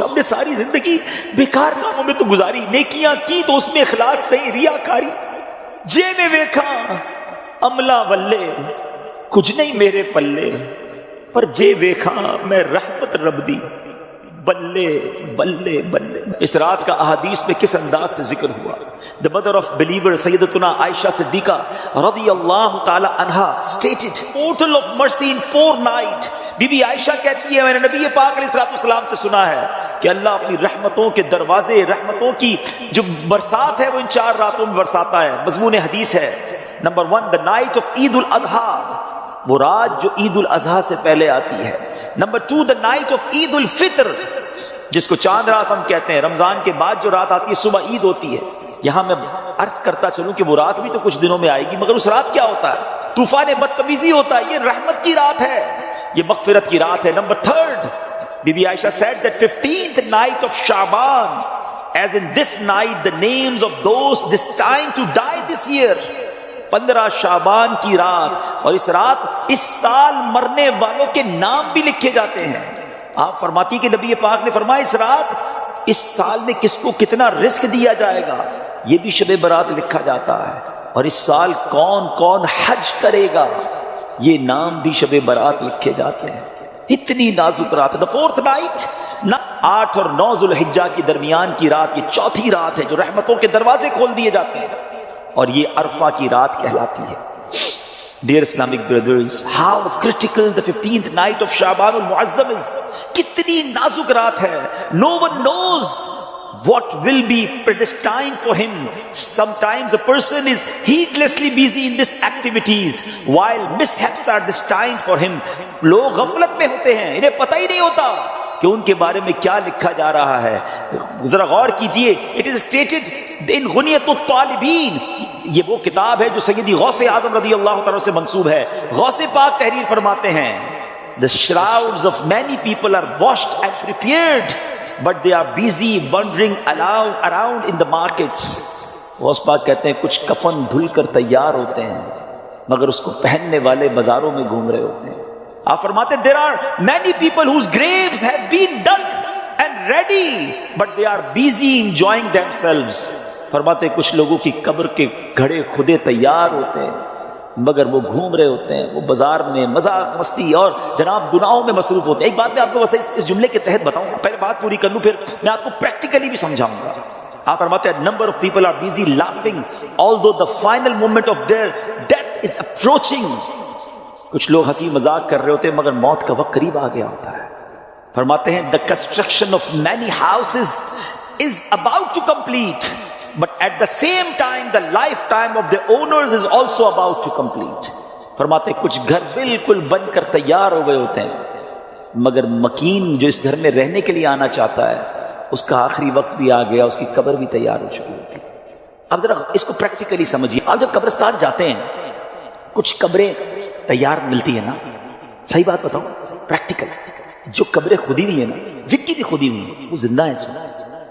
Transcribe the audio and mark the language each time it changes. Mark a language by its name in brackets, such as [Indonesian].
[Urdu] ہم نے ساری زندگی بیکار کاموں میں تو گزاری، نیکیاں کی تو اس میں اخلاص نہیں، ریاکاری. [Punjabi] جے میں ویکھا عملہ بلے کچھ نہیں میرے پلے، پر جے ویکھا میں رحمت رب دی بلے بلے بلے. [Urdu] اس رات کا احادیث میں کس انداز سے ذکر ہوا. [English] The mother of believer سیدتنا عائشہ صدیقہ رضی اللہ تعالی عنہا stated portal of mercy in 4 night. [Urdu] Be be عائشہ کہتی ہے میں نے نبی پاک علیہ الصلوۃ والسلام سے سنا ہے کہ اللہ اپنی رحمتوں کے دروازے، رحمتوں کی جو برسات ہے وہ ان 4 راتوں میں برساتا ہے. مضمون حدیث ہے نمبر 1 [English] the night of [Urdu] عید الاضحیٰ، وہ رات جو عید الاضحیٰ سے پہلے آتی ہے. نمبر 2 [English] the night of [Urdu] عید الفطر، جس کو چاند رات ہم کہتے ہیں. رمضان کے بعد جو رات آتی ہے صبح عید ہوتی ہے. یہاں میں عرض کرتا چلوں کہ وہ رات بھی تو کچھ دنوں میں آئے گی، مگر اس رات کیا ہوتا ہے؟ طوفان بدتمیزی ہوتا ہے. یہ رحمت کی رات ہے، یہ مغفرت کی رات ہے. [English] Number 3 Bibi Aisha said that 15th night of Shaban, as in this night the names of those destined to die this year. [Urdu] 15 شعبان کی رات، اور اس رات اس سال مرنے والوں کے نام بھی لکھے جاتے ہیں. آپ فرماتی کہ نبی پاک نے فرمایا اس رات اس سال میں کس کو کتنا رزق دیا جائے گا یہ بھی شب برات لکھا جاتا ہے، اور اس سال کون کون حج کرے گا یہ نام بھی شب برات لکھے جاتے ہیں. اتنی نازک رات. [English] The 4th night [Urdu] 8 اور 9 ذوالحجہ کی درمیان کی رات، یہ 4تھی رات ہے جو رحمتوں کے دروازے کھول دیے جاتے ہیں، اور یہ عرفہ کی رات کہلاتی ہے. [English] Dear Islamic brothers, how critical the 15th night of Shaban al-Mu'azzam is. [Urdu] کتنی نازک رات ہے. [English] No one knows what will be predestined for him. Sometimes a person is heedlessly busy in these activities while mishaps are destined for him. [Urdu] لوگ غفلت میں ہوتے ہیں، انہیں پتہ ہی نہیں ہوتا کہ ان کے بارے میں کیا لکھا جا رہا ہے. ذرا غور کیجئے. [English] It is stated in [Urdu] غنیۃ الطالبین، یہ وہ کتاب ہے جو سیدی غوث اعظم رضی اللہ تعالیٰ سے منسوب ہے. غوث پاک تحریر فرماتے ہیں [English] The shrouds of many people are washed and prepared, but they are busy wandering around in the markets. [Urdu] Ghaus Pak کہتے ہیں کچھ کفن دھل کر تیار ہوتے ہیں مگر اس کو پہننے والے بازاروں میں گھوم رہے ہوتے ہیں. آپ فرماتے ہیں [English] there are many people whose graves have been dug and ready, but they are busy enjoying themselves. [Urdu] فرماتے ہیں کچھ لوگوں کی قبر کے گھڑے خودے تیار ہوتے ہیں مگر وہ گھوم رہے ہوتے ہیں، وہ بازار میں مذاق مستی اور جناب گناہوں میں مصروف ہوتے ہیں. ایک بات میں آپ کو بس اس جملے کے تحت بتاؤں، پہلے بات پوری کر لوں پھر میں آپ کو پریکٹیکلی بھی سمجھاؤں گا. آپ فرماتے ہیں [English] number of people are busy laughing although the final moment of their death is approaching. [Urdu] کچھ لوگ ہنسی مذاق کر رہے ہوتے ہیں مگر موت کا وقت قریب آ گیا ہوتا ہے. فرماتے ہیں [English] the construction of many houses is about to complete, but at the same time the lifetime of the owners is also about to complete. [Urdu] فرماتے کچھ گھر بالکل بن کر تیار ہو گئے ہوتے ہیں مگر مکین جو اس گھر میں رہنے کے لیے آنا چاہتا ہے اس کا آخری وقت بھی آ گیا، اس کی قبر بھی تیار ہو چکی ہوتی. اب ذرا اس کو پریکٹیکلی سمجھیے. آپ جب قبرستان جاتے ہیں کچھ قبریں تیار ملتی ہیں نا، صحیح بات بتاؤں پریکٹیکل، جو قبریں کھودی ہوئی ہیں نا، جن کی بھی کھودی ہوئی ہیں وہ زندہ ہیں اس وقت.